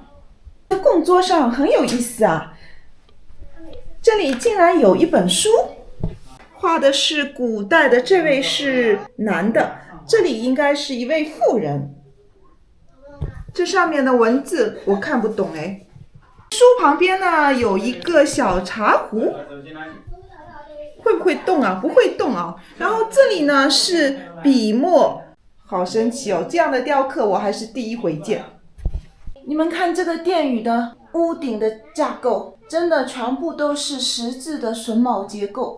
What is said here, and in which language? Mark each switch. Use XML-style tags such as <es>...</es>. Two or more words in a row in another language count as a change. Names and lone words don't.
<zh>供桌上很有意思啊，這裡竟然有一本書，畫的是古代的，這位是男的，這裡應該是一位婦人。這上面的文字我看不懂哎。書旁邊呢有一個小茶壺，會不會動啊？不會動啊。然後這裡呢是筆墨，好神奇哦！這樣的雕刻我還是第一回見。你們看這個殿宇的屋頂的架構，真的全部都是石質的榫卯結構。</zh>